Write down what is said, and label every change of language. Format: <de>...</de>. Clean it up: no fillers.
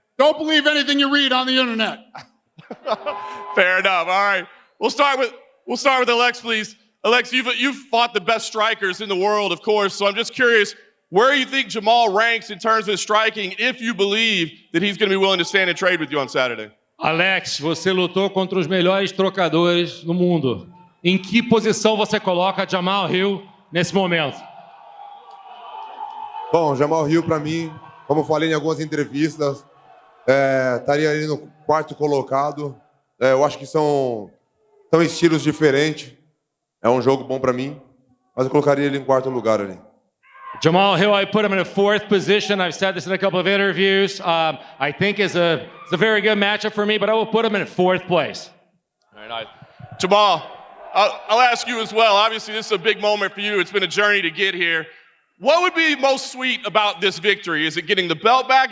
<en>Don't believe anything you read on the internet. Fair enough. All right. We'll start with Alex, please. Alex, you've fought the best strikers in the world, of course. So I'm just curious, where you think Jamal ranks in terms of striking, if you believe that he's going to be willing to stand and trade with you on Saturday?</en> <pt>Alex, você lutou contra os melhores trocadores no mundo. Em que posição você coloca Jamal Hill nesse momento? Bom, Jamal Hill, para mim, como eu falei em algumas entrevistas, estaria ali no quarto colocado. Eu acho que são estilos diferentes. É um jogo bom para mim, mas eu colocaria ele em quarto lugar ali.</pt> <en>Jamal Hill, I put him in a fourth position. I've said this in a couple of interviews. I think it's a very good matchup for me, but I will put him in fourth place. Very nice. Jamal, I'll ask you as well. Obviously, this is a big moment for you. It's been a journey to get here. What would be most sweet about this victory? Is it getting the belt back?</en>